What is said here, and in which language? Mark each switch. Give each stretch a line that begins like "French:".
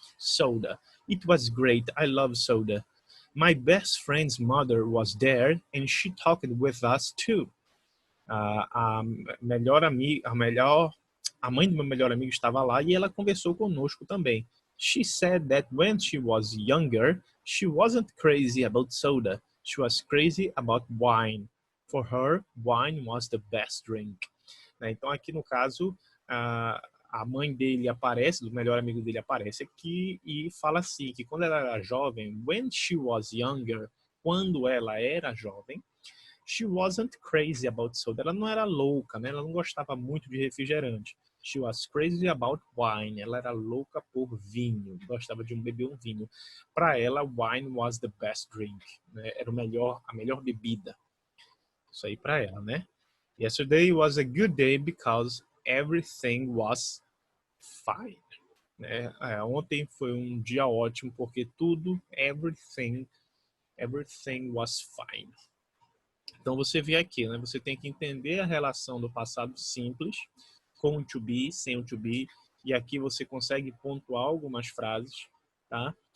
English: Soda. It was great. I love soda. My best friend's mother was there and she talked with us too.
Portuguese: A mãe do meu melhor amigo estava lá e ela conversou conosco também.
English: She said that when she was younger, she wasn't crazy about soda. She was crazy about wine. For her, wine was the best drink.
Portuguese: Então, aqui no caso, a mãe dele aparece, do melhor amigo dele aparece aqui e fala assim, que quando ela era jovem,
English: when she was younger,
Portuguese: quando ela era jovem,
English: she wasn't crazy about soda.
Portuguese: Ela não era louca, né? Ela não gostava muito de refrigerante.
English: She was crazy about wine.
Portuguese: Ela era louca por vinho. Gostava de beber um vinho. Para ela,
English: wine was the best drink.
Portuguese: Né? Era a melhor bebida. Isso aí para ela, né?
English: Yesterday was a good day because everything was fine.
Portuguese: Né? Ontem foi um dia ótimo porque tudo,
English: everything was fine.
Portuguese: Então você vê aqui, né? Você tem que entender a relação do passado simples com o to be, sem o to be, e aqui você consegue pontuar algumas frases, tá?